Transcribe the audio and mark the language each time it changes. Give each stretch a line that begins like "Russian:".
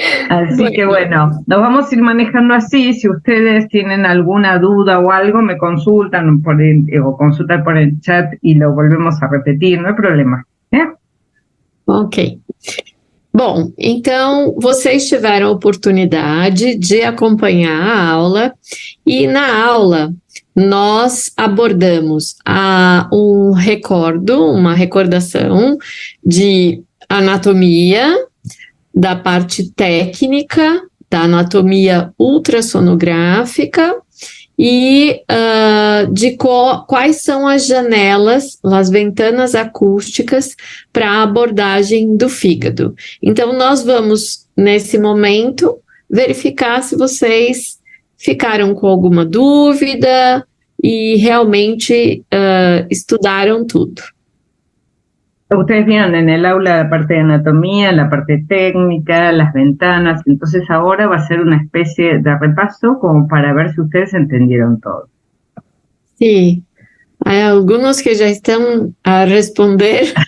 Spanish: Así que bueno, nos vamos a ir manejando así. Si ustedes tienen alguna duda o algo, me consultan o consultan por el chat y lo volvemos a repetir, no hay problema. Ok.
Portuguese: Bom, então vocês tiveram a oportunidade de acompanhar a aula, e na aula nós abordamos uma recordação de anatomia, da parte técnica, da anatomia ultrassonográfica e de quais são as janelas, as ventanas acústicas para a abordagem do fígado. Então, nós vamos, nesse momento, verificar se vocês ficaram com alguma dúvida e realmente estudaram tudo.
Spanish: Ustedes vieron en el aula la parte de anatomía, la parte técnica, las ventanas, entonces ahora va a ser una especie de repaso como para ver si ustedes entendieron todo. Sí, hay algunos que ya están a responder.